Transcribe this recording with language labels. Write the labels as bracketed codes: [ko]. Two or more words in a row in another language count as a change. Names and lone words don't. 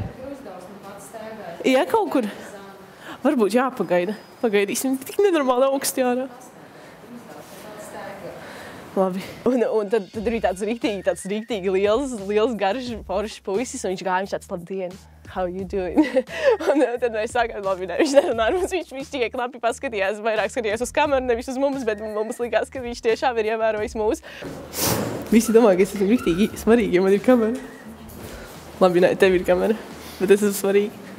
[lv] Ja, kaut kur. Varbūt jāpagaida. Pagaidīsim, tik nenormāli augsti ārā. Labi. Un tad ir tāds rīktīgi liels, garš, foršs puisis, un viņš gāja, viņš tāds, labdien, [en] how you doing? [lv] Un tad mēs sākām, labi, ne, viņš nerunā ar mums, viņš tikai knapi paskatījās, vairāk skatījās uz kameru, nevis uz mums, bet mums likās, ka viņš tiešām ir ievērojis mūs. Visi domā, ka es esmu riktīgi svarīgi, ja man ir kamera. Labi, ne, tev ir kamera, bet es esmu svarīgi.